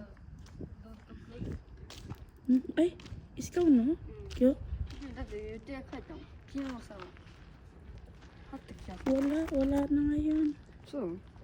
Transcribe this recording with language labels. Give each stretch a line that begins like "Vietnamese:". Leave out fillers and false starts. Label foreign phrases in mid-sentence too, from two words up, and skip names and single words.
Japanese: ドットプレイ。
Filipino: Ay, ikaw no? Yo?
Japanese: だって予定書いたもん。昨日さ、貼ってきちゃった。
Filipino: Wala na ngayon.
Japanese: そう。